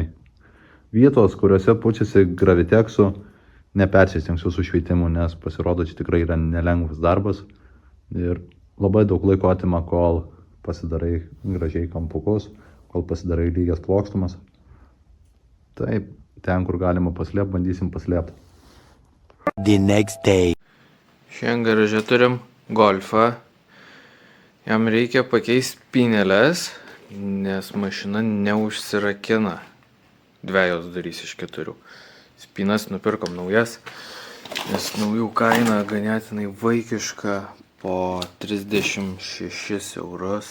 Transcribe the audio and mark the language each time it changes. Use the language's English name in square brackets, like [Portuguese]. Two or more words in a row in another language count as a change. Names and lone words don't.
[Lithuanian] Vietos, kuriuose pučiasi graviteksu, nepersistengsiu su šveitimu, nes pasirodo, čia tikrai yra nelengvas darbas ir labai daug laiko atima, kol pasidarai gražiai kampukus, kol pasidarai lygias plokštumas. Taip, ten, kur galima paslėpti, bandysim paslėpti. [English] The next day. [Lithuanian] Šiandien garaže turim Golfą. Jam reikia pakeisti spynelės, nes mašina neužsirakina. Dvejos durys iš 4. Spynas nupirkom naujas, nes naujų kaina ganėtinai vaikiška po 36 eurus.